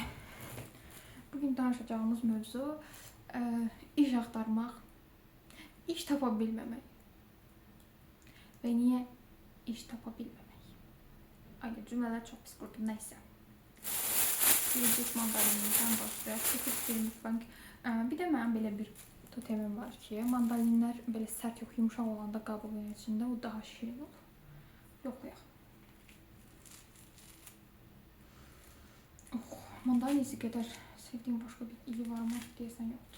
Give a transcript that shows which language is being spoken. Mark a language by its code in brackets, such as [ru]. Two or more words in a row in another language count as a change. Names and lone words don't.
[tr] Bugün danışacağımız mevzu iş aktarmak, iş tapabilmemek ve niye iş tapabilmemek. Aynı cümleler çok pis kurdum, neyse. Birinci mandalinlerden başlayaq. Lütfen. [az] Bir də mənim belə bir totemim var ki, mandalinlər belə sərt yox, yumuşaq olanda qabığın içində o daha şirin olur. Yoxlayaq. Mandalinisi qədər sevdiyim başqa bir ili var mı deyəsən yoxdur.